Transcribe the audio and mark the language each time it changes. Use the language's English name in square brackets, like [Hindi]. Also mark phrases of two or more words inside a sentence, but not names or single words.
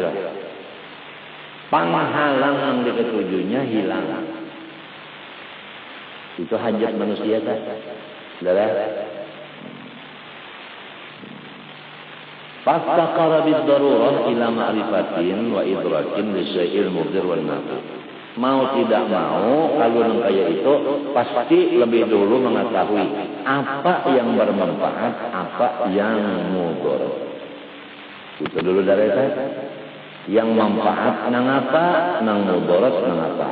[Indonesian] Penghalang yang diketujunya hilang. Itu hajat manusia kan? Saudara? [Arabic] فاستقر بالضرورة إلى معرفة وإدراك للشيء المضر والنافع. [Indonesian] Mau tidak mau, kalau yang kayak itu pasti lebih dulu mengetahui apa yang bermanfaat, apa yang mudarat. Itu dulu dari saya. [Banjar] Yang manfaat nang apa, nang mudarat nang apa.